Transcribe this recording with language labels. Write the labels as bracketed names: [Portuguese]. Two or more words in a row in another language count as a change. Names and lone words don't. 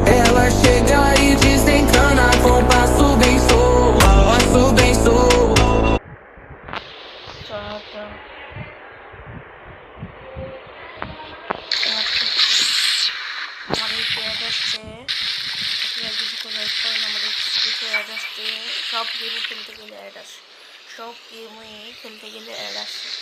[Portuguese] Ela chega e desencana com passo bem solto, passo bem solto. [Bangla] সব গেমই খেলতে গেলে অ্যাড আসে, সব গেমই খেলতে গেলে অ্যাড আসে।